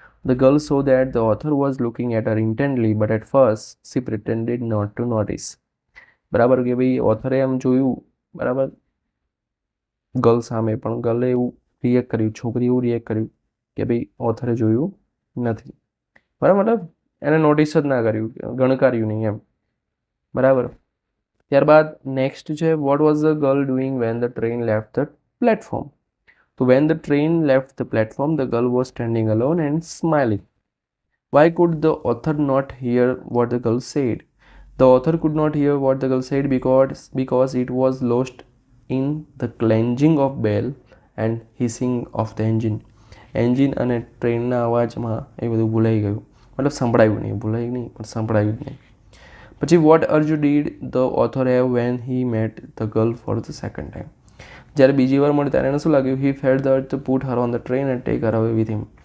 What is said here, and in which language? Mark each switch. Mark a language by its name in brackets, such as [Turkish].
[English] The girl saw that the author was looking at her intently, but at first she pretended not to notice. [Gujarati] બરાબર, કે ભાઈ ઓથરે એમ જોયું, બરાબર, girl સામે, પણ ગર્લે એવું રિએક્ટ કર્યું, છોકરી એવું રિએક્ટ કર્યું કે ભાઈ ઓથરે જોયું નથી, બરાબર, મતલબ એને નોટિસ જ ના કર્યું, ગણકાર્યું નહીં એમ, બરાબર. ત્યારબાદ નેક્સ્ટ છે [English] What was the girl doing when the train left the platform. [Gujarati] તો [English] When the train left the platform the girl was standing alone and smiling. Why could the author not hear what the girl said? The author could not hear what the girl said because it was lost in the clanging of bell and hissing of the engine. [Gujarati] Engine અને ટ્રેનના અવાજમાં એ બધું ભૂલાઈ ગયું, મતલબ સંભળાયું નહીં, ભૂલાયું નહીં પણ સંભળાયું જ નહીં. પછી [English] What urge did the author have when he met the girl for the second time. [Gujarati] જ્યારે બીજી વાર મળે ત્યારે એને શું લાગ્યું? [English] He felt the urge to put her on the train and take her away with him.